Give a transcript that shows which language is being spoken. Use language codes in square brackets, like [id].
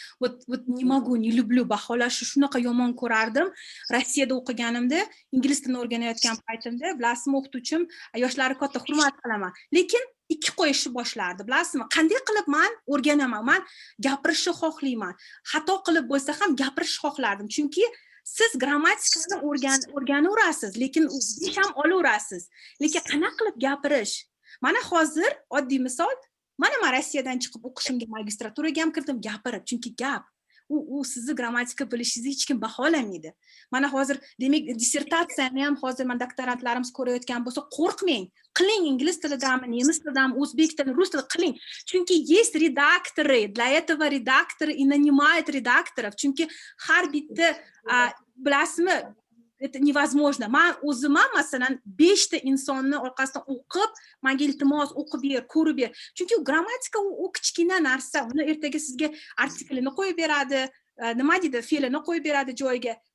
[ru] Вот не могу, не люблю [uz] baholashni shunaqa yomon ko'rardim. Rossiyada o'qiganimda, ingliz tilini o'rganayotgan paytimda, bilasizmi, o'qituvchim yoshlari katta hurmat qilaman, lekin ikki qo'yishni boshlardi. Bilasizmi, qanday qilib men o'rganaman, men gapirishni xohlayman. Xato qilib bo'lsa ham gapirishni xohlardim, chunki siz grammatikani o'rganaverasiz, lekin ish ham olaverasiz. Lekin qanaqa qilib gapirish? Mana hozir oddiy misol, mana men Rossiyadan chiqib o'qishimga magistraturaga ham kirdim, gapirib, chunki gap u sizni grammatika bilishingizni hech kim baholamaydi. Mana hozir demak dissertatsiyani ham hozir men doktorantlarimiz ko'rayotgan bo'lsa, qo'rqmang. Qiling, ingliz tilidami, nemis tilidami, o'zbek tilida, rus tilida qiling. [ru] Chunki есть редакторы, для этого редакторы и нанимают редакторов. [uz] Chunki har bitta bilasizmi, [ru] это невозможно. [uz] Men o'zim masalan 5 ta insonni orqasidan o'qib, menga iltimos o'qib ber, ko'rib ber. Chunki grammatika u kichkina narsa. Uni ertaga sizga artiklini qo'yib beradi, nima deydi, fe'lini qo'yib beradi joyiga.